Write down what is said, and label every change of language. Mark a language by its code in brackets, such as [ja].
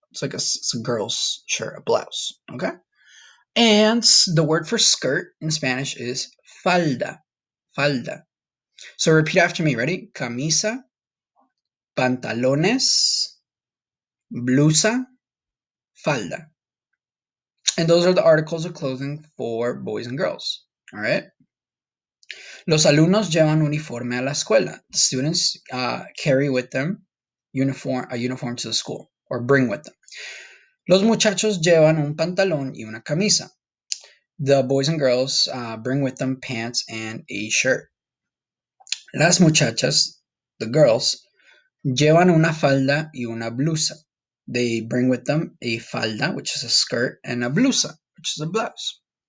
[en] It's like it's a girl's shirt, a blouse. Okay. And the word for skirt in Spanish is falda. Falda. So repeat after me. Ready? Camisa, pantalones, blusa, falda. And those are the articles of clothing for boys and girls. All right. [es] Los alumnos llevan uniforme a la escuela. [en] The students carry with them a uniform to the school or bring with them. [es] Los muchachos llevan un pantalón y una camisa. [en] The boys and girls bring with them pants and a shirt. [es] Las muchachas, [en] the girls, [es] llevan una falda y una blusa. [en] They bring with them a falda, which is a skirt, and a blusa, which is a blouse.